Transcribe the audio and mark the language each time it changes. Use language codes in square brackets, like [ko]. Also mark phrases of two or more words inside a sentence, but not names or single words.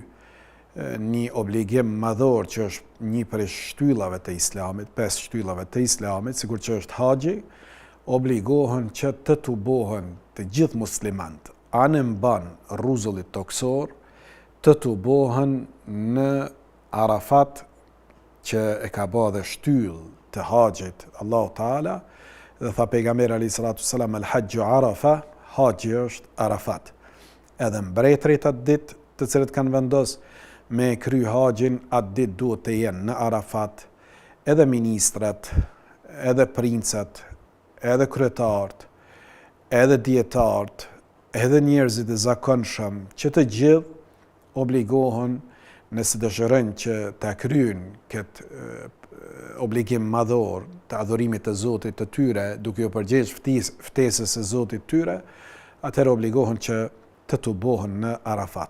[sq] një obligim madhor që është një prej shtyllave të Islamit, 5 shtyllave të Islamit, sikur që është haxhi, obligohen që të tubohen të gjithë muslimanët anë mban rruzullit toksor, të tubohen në Arafat, që e ka bë dhe shtyllë të haxhit [ar] الله تعالى, [sq] dhe tha pejgamberi [ar] عليه الصلاة السلام, الحج عرفة, [sq] haxhi është Arafat. Edhe mbretërit atë ditë të cilët kanë vendos me kry haxhin, atë ditë duhet të jenë në Arafat, edhe ministrat, edhe princat, edhe kryetarët, edhe dietarët, edhe njerëzit e zakonshëm, që të gjithë obligohen, nëse dëshirojnë që ta kryejnë këtë obligim madhor të adhurimit të Zotit të tyre, duke u përgjegjë ftesës së Zotit tyre, atëherë obligohen që të tubohen në Arafat.